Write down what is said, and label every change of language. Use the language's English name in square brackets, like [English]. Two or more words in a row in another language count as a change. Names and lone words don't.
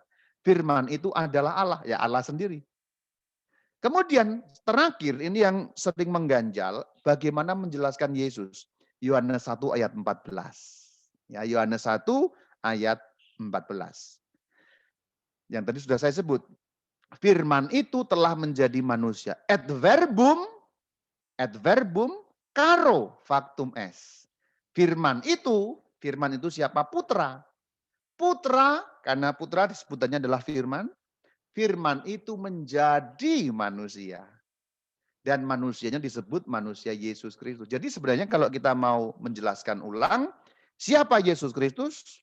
[Indonesian] Firman itu adalah Allah, ya Allah sendiri. Kemudian terakhir ini yang sering mengganjal, bagaimana menjelaskan Yesus. Yohanes 1 ayat 14. Ya, Yohanes 1 ayat 14. Yang tadi sudah saya sebut. Firman itu telah menjadi manusia. [Latin] Ad verbum caro factum est. [Indonesian] Firman itu siapa? Putra. Putra, karena putra sebutannya adalah firman. Firman itu menjadi manusia. Dan manusianya disebut manusia Yesus Kristus. Jadi sebenarnya kalau kita mau menjelaskan ulang, siapa Yesus Kristus?